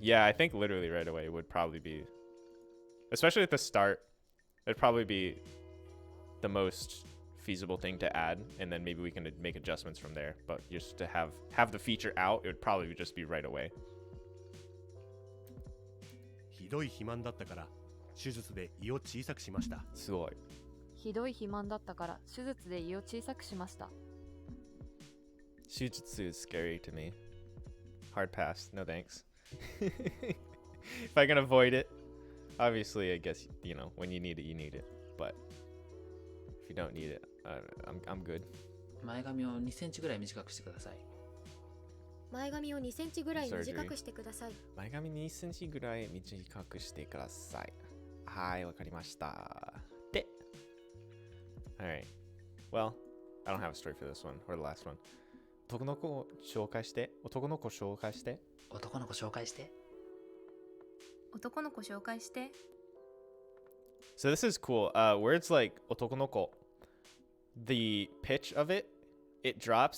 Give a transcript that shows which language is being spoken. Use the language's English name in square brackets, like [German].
[English] Yeah, I think literally right away would probably be, especially at the start, it'd probably be the most feasible thing to add, and then maybe we can make adjustments from there. But just to have the feature out, it would probably just be right away. [Japanese] ひどい肥満だったから手術で胃を小さくしました。すごい。ひどい肥満だったから手術で胃を小さくしました。 [English] Shujutsu is scary to me. Hard pass. No thanks. If I can avoid it, obviously, I guess, you know, when you need it, you need it. But if you don't need it, I'm good. [Japanese] 前髪を2センチぐらい短くしてください。前髪を2センチぐらい短くしてください。前髪2センチぐらい短くしてください。はい、わかりました。で。 [English] Alright. Well, I don't have a story for this one or the last one. [Japanese] 男の子を紹介して。男の子紹介して。男の子紹介して。男の子紹介して。 [English] So this is cool. Words like 男の子, the pitch of it, it drops.